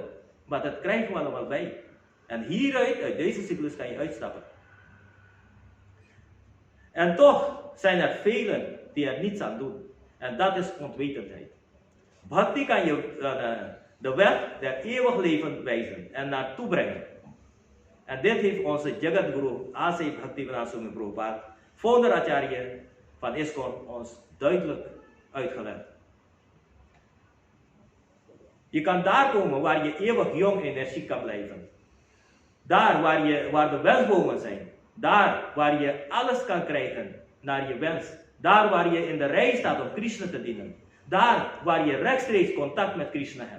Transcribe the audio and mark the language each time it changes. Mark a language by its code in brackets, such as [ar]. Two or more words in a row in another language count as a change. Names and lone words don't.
[nl] Maar dat krijgen we allemaal bij. En hieruit, uit deze cyclus, kan je uitstappen. En toch zijn er velen die er niets aan doen. En dat is onwetendheid. Bhakti kan je de weg der eeuwig leven wijzen en naartoe brengen. En dit heeft onze Jagadguru A.C. Bhaktivedanta Swami Prabhupada, founder Acharya van ISKCON, ons duidelijk uitgelegd. Je kan daar komen waar je eeuwig jong en energiek kan blijven. Daar waar de wensbomen zijn. Daar waar je alles kan krijgen naar je wens. Daar waar je in de rij staat om Krishna te dienen. Daar waar je rechtstreeks contact met Krishna hebt.